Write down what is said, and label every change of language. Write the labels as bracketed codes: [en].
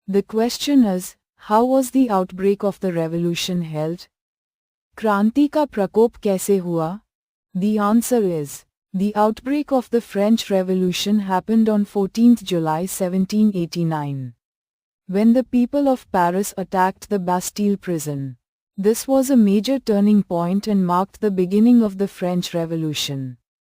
[en] The question is, how was the outbreak of the revolution held? [hi] क्रांति का प्रकोप कैसे हुआ? [en] The answer is, the outbreak of the French Revolution happened on 14th July 1789. When the people of Paris attacked the Bastille prison. This was a major turning point and marked the beginning of the French Revolution.